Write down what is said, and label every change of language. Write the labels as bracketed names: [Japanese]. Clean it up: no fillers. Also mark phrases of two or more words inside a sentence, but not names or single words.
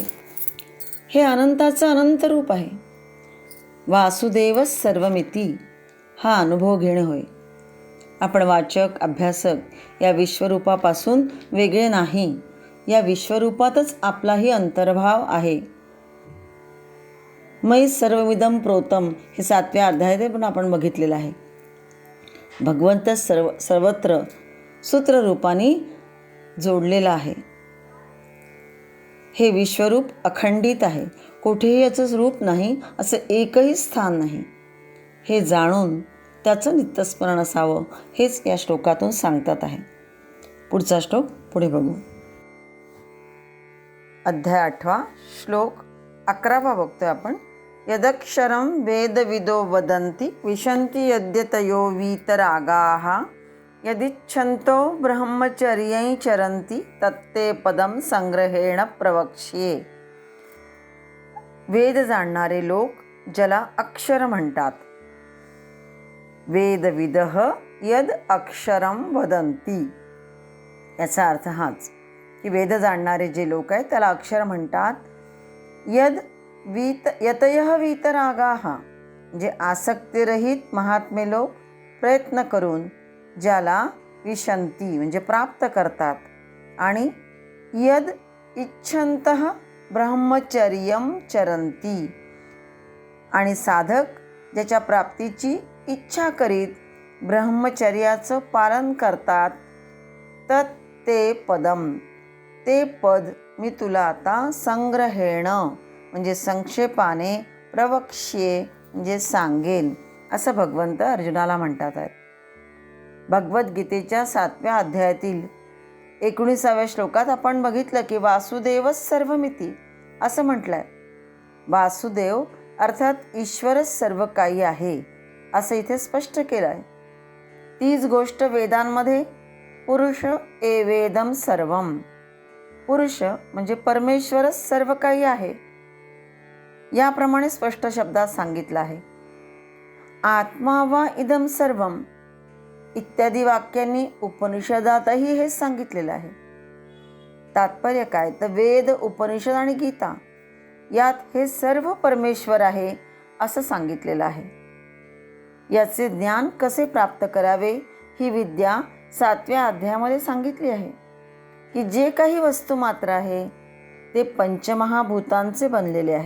[Marathi] हे अनंताचं अनंत रूप आहे. [Sanskrit] वासुदेव सर्वमिती [Marathi] हा अनुभव घेणे होय. आपण वाचक अभ्यासक या विश्वरूपापासून वेगळे नाही, या विश्वरूपातच आपलाही अंतर्भाव आहे. [Sanskrit] मयि सर्वमिदं प्रोतम [Marathi] हे 7व्या अध्यायात पण आपण बघितलेलं आहे. भगवंत सर्वत्र सूत्ररूपाने जोडलेला आहे. हे विश्वरूप अखंडित आहे, कुठेही याचं रूप नाही, असं एकही स्थान नाही. हे जाणून त्याचं नित्यस्मरण असावं हेच या श्लोकातून सांगतात आहे. पुढचा श्लोक पुढे बघू. अध्याय 8 श्लोक 11 बघतोय आपण. [Sanskrit] यदक्षरं वेदविदो वदन्ति विशन्ति यद्यतयो वीतरागाः यदिच्छन्तो ब्रह्मचर्यै चरन्ति तत्ते पदं संग्रहेण प्रवक्ष्ये. [Marathi] वेद जाणणारे लोक ज्याला अक्षर म्हणतात. [Sanskrit] वेदविदः यद अक्षरं वदन्ति, [Marathi] याचा अर्थ हाच की वेद जाणणारे जे लोक आहेत त्याला अक्षर म्हणतात. [Sanskrit] यतयः वीतरागाः [Marathi] म्हणजे आसक्तिरहित महात्मे लोक प्रयत्न करून ज्याला विशंती म्हणजे प्राप्त करतात. [Sanskrit] आणि यद इच्छन्तः ब्रह्मचर्यं चरन्ति, [Marathi] आणि साधक ज्याच्या प्राप्तीची इच्छा करीत ब्रह्मचर्याचं पालन करतात. [Sanskrit] तत् ते पदम, [Marathi] ते पद मी तुला आता संग्रहेण म्हणजे संक्षेपाने, प्रवक्ष्ये म्हणजे सांगेन, असं भगवंत अर्जुनाला म्हणतात आहेत. भगवद्गीतेच्या 7व्या अध्यायातील 19व्या श्लोकात आपण बघितलं की वासुदेवच सर्वमिती असं म्हटलं आहे. वासुदेव अर्थात ईश्वरच सर्व काही आहे असं इथे स्पष्ट केलं आहे. तीच गोष्ट वेदांमध्ये [Sanskrit] पुरुष एवेदम सर्वम, [Marathi] पुरुष म्हणजे परमेश्वरच सर्व काही आहे याप्रमाणे स्पष्ट शब्दात सांगितलं आहे. [Sanskrit] आत्मा वा इदम सर्वम [Marathi] इत्यादी वाक्यांनी उपनिषदातही हेच सांगितलेलं आहे. तात्पर्य काय, तर वेद, उपनिषद आणि गीता यात हे सर्व परमेश्वर आहे असं सांगितलेलं आहे. याचे ज्ञान कसे प्राप्त करावे ही विद्या 7व्या अध्यायामध्ये सांगितली आहे की जे काही वस्तू मात्र आहे ते पंचमहाभूतांचे बनलेले आहे.